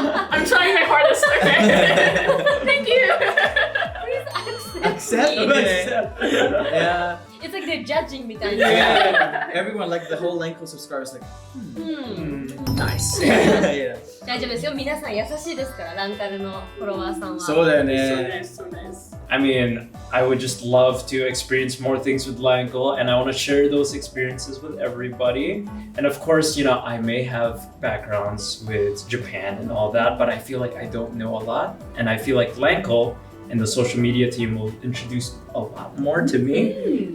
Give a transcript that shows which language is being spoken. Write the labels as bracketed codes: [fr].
[en] I'm trying my hardest. Okay. Thank you. Please accept accept. Yeah. It's like they're judging みたいな。 Yeah. Everyone, like the whole LanCul subscribers, like, nice. Yeah. [ja] 大丈夫ですよ。皆さん優しいですから、ランカルのフォロワーさんは。そうだよ [en] So [ja] ね。 [en] nice, so nice. I mean, I would just love to experience more things with LanCul, and I want to share those experiences with everybody. And of course, you know, I may have backgrounds with Japan and all that, but I feel like I don't know a lot. And I feel like LanCul and the social media team will introduce a lot more to me.